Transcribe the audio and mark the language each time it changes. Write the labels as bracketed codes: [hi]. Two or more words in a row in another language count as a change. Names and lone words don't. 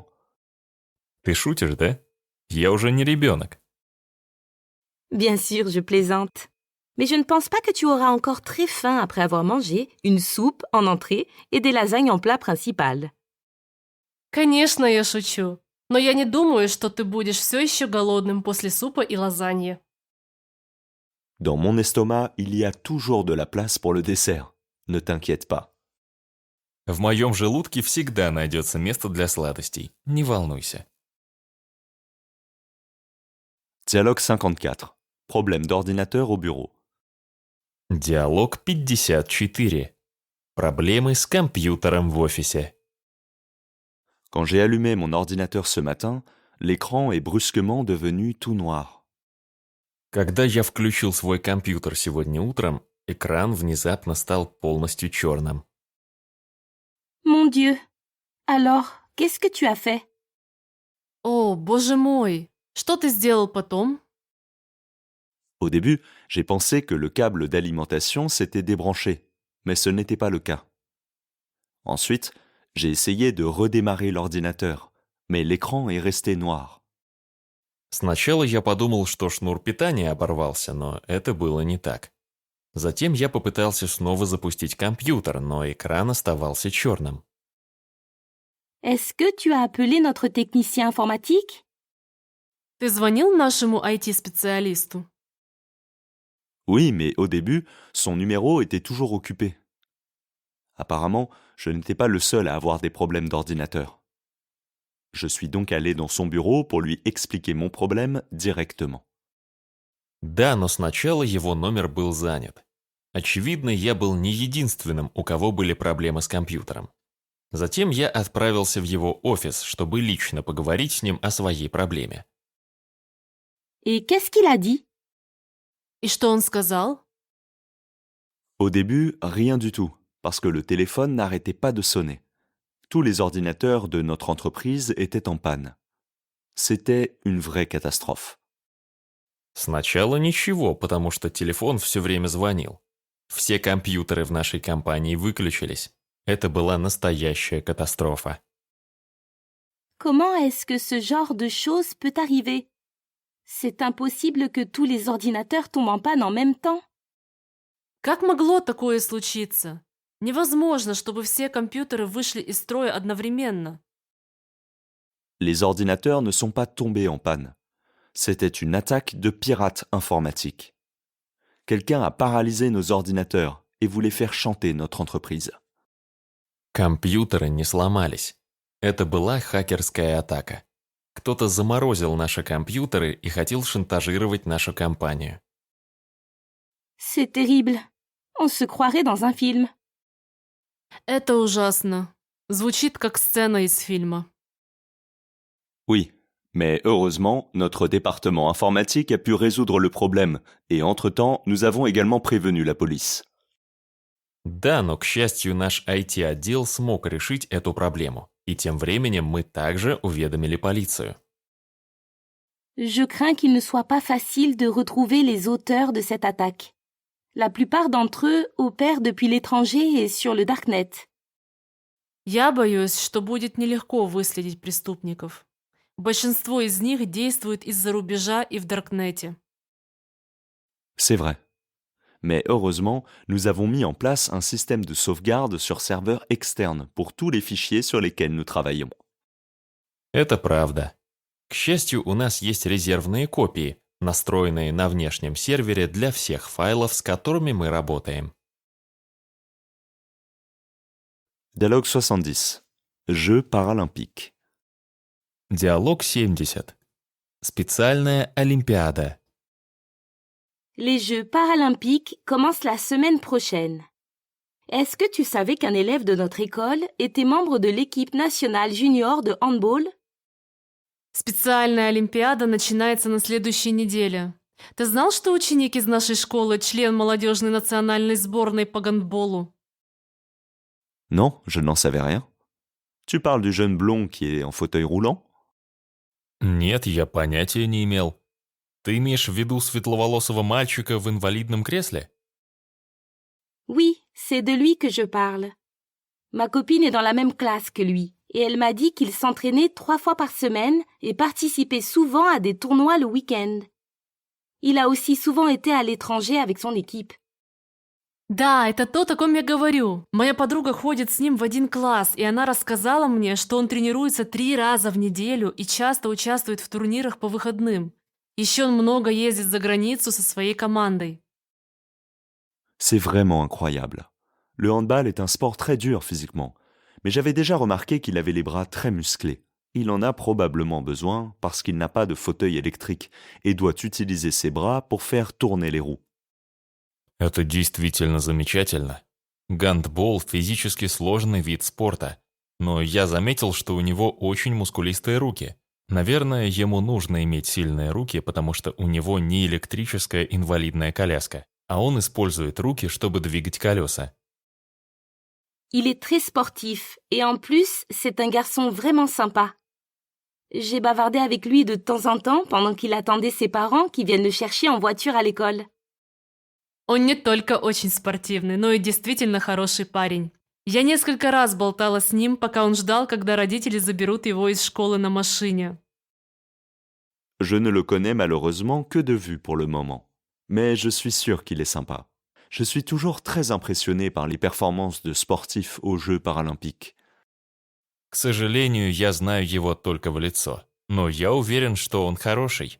[ru] Ты шутишь, да? Я уже не ребенок. [fr] Bien sûr, je plaisante. Mais je ne pense pas que tu auras encore très faim après avoir mangé une soupe en entrée et des lasagnes en plat principal. [ru] Конечно, я шучу. Но я не думаю, что ты будешь все еще голодным после супа и лазаньи. [fr] Dans mon estomac, il y a toujours de la place pour le dessert. Ne t'inquiète pas. [ru] В моем желудке всегда найдется место для сладостей. Не волнуйся. [fr] Dialogue 54. Problème d'ordinateur au bureau. [ru] Диалог 54. Проблемы с компьютером в офисе. [fr] Quand j'ai allumé mon ordinateur ce matin, l'écran est brusquement devenu tout noir. [ru] Когда я включил свой компьютер сегодня утром, экран внезапно стал полностью черным. [fr] Mon Dieu. Alors, qu'est-ce que tu as fait? [ru] О, боже мой! Что ты сделал потом? [fr] Au début, j'ai pensé que le câble d'alimentation s'était débranché, mais ce n'était pas le cas. Ensuite, j'ai essayé de redémarrer l'ordinateur, mais l'écran est resté noir. [ru] Сначала я подумал, что шнур питания оборвался, но это было не так. Затем я попытался снова запустить компьютер, но экран оставался черным. [fr] Est-ce que tu as appelé notre technicien informatique? [ru] Ты звонил нашему IT-специалисту? [fr] Oui, mais au début, son numéro était toujours occupé. Apparemment, je n'étais pas le seul à avoir des problèmes d'ordinateur. Je suis donc allé dans son bureau pour lui expliquer mon problème directement. [ru] Да, но сначала его номер был занят. Очевидно, я был не единственным, у кого были проблемы с компьютером. Затем я отправился в его офис, чтобы лично поговорить с ним о своей проблеме. [fr] Et qu'est-ce qu'il a dit? [ru] И что он сказал? [fr] Au début, rien du tout, parce que le téléphone n'arrêtait pas de sonner. Tous les ordinateurs de notre entreprise étaient en panne. C'était une vraie catastrophe. [ru] Сначала ничего, потому что телефон все время звонил. Все компьютеры в нашей компании выключились. Это была настоящая катастрофа. [fr] Comment est-ce que ce genre de choses peut arriver? C'est impossible que tous les ordinateurs tombent en panne en même temps. [ru] Как могло такое случиться? Невозможно, чтобы все компьютеры вышли из строя одновременно. [fr] Les ordinateurs ne sont pas tombés en panne. C'était une attaque de pirates informatiques. Quelqu'un a paralysé nos ordinateurs et voulait faire chanter notre entreprise. [ru] Компьютеры не сломались. Это была хакерская атака. Кто-то заморозил наши компьютеры и хотел шантажировать нашу компанию. [fr] C'est terrible. On se croirait dans un film. [ru] Это ужасно. Звучит как сцена из фильма. [fr] Oui, mais heureusement, notre département informatique a pu résoudre le problème et entre-temps, nous avons également prévenu la police. [ru] Да, но, к счастью, наш IT-отдел смог решить эту проблему. И тем временем мы также уведомили полицию. [fr] Je crains qu'il ne soit pas facile de retrouver les auteurs de cette attaque. La plupart d'entre eux opèrent depuis l'étranger et sur le Darknet. [ru] Я боюсь, что будет нелегко выследить преступников. Большинство из них действует из-за рубежа и в Даркнете. [fr] C'est vrai. Mais heureusement, nous avons mis en place un système de sauvegarde sur serveur externe pour tous les fichiers sur lesquels nous travaillons. [ru] Это правда. К счастью, у нас есть резервные копии, настроенные на внешнем сервере для всех файлов, с которыми мы работаем. [fr] Dialogue 70. Jeux paralympiques. [ru] Диалог 70. Специальная олимпиада. [fr] Les Jeux paralympiques commencent la semaine prochaine. Est-ce que tu savais qu'un élève de notre école était membre de l'équipe nationale junior de handball? [ru] Специальная олимпиада начинается на следующей неделе. Ты знал, что ученик из нашей школы член молодежной национальной сборной по гандболу? [fr] Non, je n'en savais rien. Tu parles du jeune blond qui est en fauteuil roulant? [ru] Нет, я понятия не имел. Ты имеешь в виду светловолосого мальчика в инвалидном кресле? [fr] Oui, c'est de lui que je parle. Ma copine est dans la même classe que lui, et elle m'a dit qu'il s'entraînait 3 fois par semaine et participait souvent à des tournois le week-end. Il a aussi souvent été à l'étranger avec son équipe. [ru] Да, это то, о ком я говорю. Моя подруга ходит с ним в один класс, и она рассказала мне, что он тренируется 3 раза в неделю и часто участвует в турнирах по выходным. Еще он много ездит за границу со своей командой. [fr] C'est vraiment incroyable. Le handball est un sport très dur physiquement, mais j'avais déjà remarqué qu'il avait les bras très musclés. Il en a probablement besoin parce qu'il n'a pas de fauteuil électrique et doit utiliser ses bras pour faire tourner les roues. [ru] Это действительно замечательно. Гандбол – физически сложный вид спорта. Но я заметил, что у него очень мускулистые руки. Наверное, ему нужно иметь сильные руки, потому что у него не электрическая инвалидная коляска, а он использует руки, чтобы двигать колеса. [fr] Il est très sportif, et en plus, c'est un garçon vraiment sympa. J'ai bavardé avec lui de temps en temps pendant qu'il attendait ses parents qui viennent le chercher en voiture à l'école. [ru] Он не только очень спортивный, но и действительно хороший парень. Я несколько раз болтала с ним, пока он ждал, когда родители заберут его из школы на машине. [fr] Je ne le connais malheureusement que de vue pour le moment, mais je suis sûr qu'il est sympa. Je suis toujours très impressionné par les performances de sportifs aux Jeux paralympiques. [ru] К сожалению, я знаю его только в лицо, но я уверен, что он хороший.